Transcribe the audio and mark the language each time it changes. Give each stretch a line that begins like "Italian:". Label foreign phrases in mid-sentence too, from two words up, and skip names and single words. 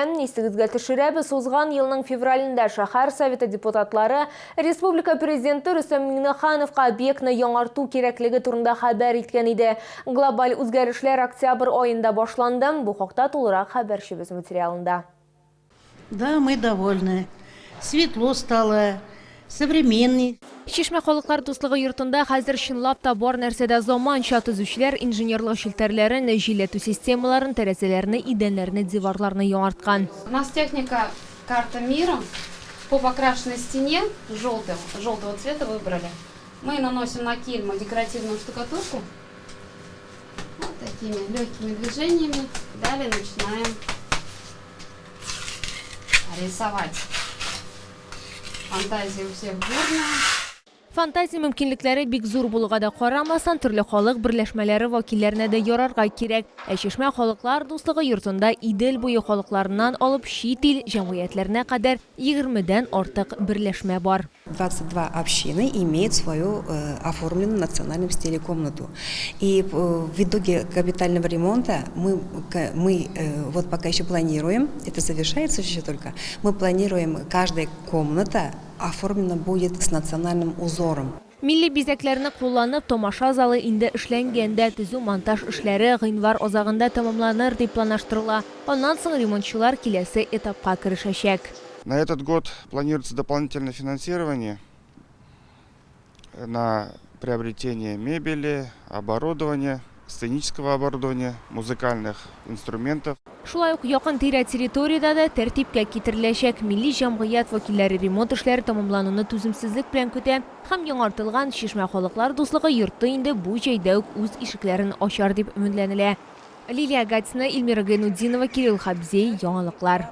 Tatar: Исегезгә төшерәбез, узган елның февралендә шәһәр советы депутатлары республика президенты Рөстәм Миңнехановка объектны яңарту кирәклеге турында хәбәр иткән иде. Глобаль үзгәрешләр октябрь аенда башланды. Бу хакта тулырак хәбәрчебез материалында.
Russian: Да, мы довольны. Светло стало, современный.
Tatar: Шишмә халыклар дуслыгы йортында хәзер чынлап та бар нәрсәдә заманча төзүчеләр инженерлык челтәрләрен, җилләтү системаларын, тәрәзәләрне, идәннәрне, диварларны яңарткан.
Russian: У нас техника карта мира. По покрашенной стене желтого цвета выбрали. Мы наносим на кильму декоративную штукатурку. Вот такими легкими движениями. Далее начинаем рисовать. Фантазия у всех бурная.
Tatar: Фантазия мөмкинлекләре бик зур булуга да карамасан, төрле халык берләшмәләре вәкилләренә дә ярарга кирәк. Шишмә халыклар дуслыгы йортында Идел буе халыкларыннан алып чит ил җәмгыятьләренә кадәр 20-дән артык берләшмә бар.
Russian: 22 общины имеют свою оформленную в национальном стиле комнату. И в итоге капитального ремонта мы вот пока еще планируем, это завершается еще только, мы планируем, каждая комната оформлена будет с национальным узором.
Tatar: Милли бизәкләрне кулланып, тамаша залы инде эшләнгәндә, төзү монтаж эшләре гыйнвар азагында тамамланыр дип планлаштырыла. Аннан соң ремонтчылар киләсе этапка керешәчәк.
Russian: На этот год планируется дополнительное финансирование на приобретение мебели, оборудования сценического оборудования, музыкальных инструментов.
Tatar: Шулай ук якын-тирә территорияда да тәртипкә китереләчәк. Милли җәмгыять вәкилләре ремонт эшләре тамамлануны түземсезлек белән көтә һәм яңартылган Чишмә халыклар дуслыгы йорты инде бу җәйдә үк үз ишекләрен ачар дип өметләнелә. Лилия Гатина, Эльмира Гайнутдинова, Кирилл Хабзей, яңалыклар.